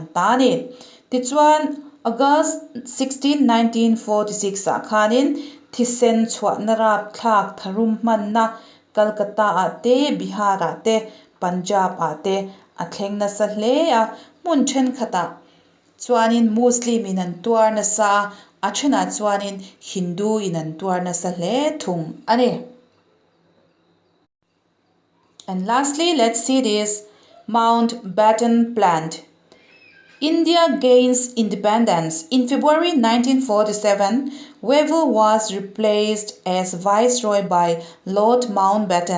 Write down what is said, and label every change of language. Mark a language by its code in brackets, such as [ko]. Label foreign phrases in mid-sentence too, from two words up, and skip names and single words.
[lus] ta ni ti chuan August 16 1946 khanin thisen chhuat narap thlak tharum man na Calcutta ate Bihar ate Punjab ate athlengna sa hle mun then khata chuanin Muslim in an tuar na sa achana chuanin Hindu in an tuar na sa hle thung ani. [en] And lastly, let's see this Mountbatten plant. India gains independence. In February 1947, Wavell was replaced as viceroy by Lord Mountbatten.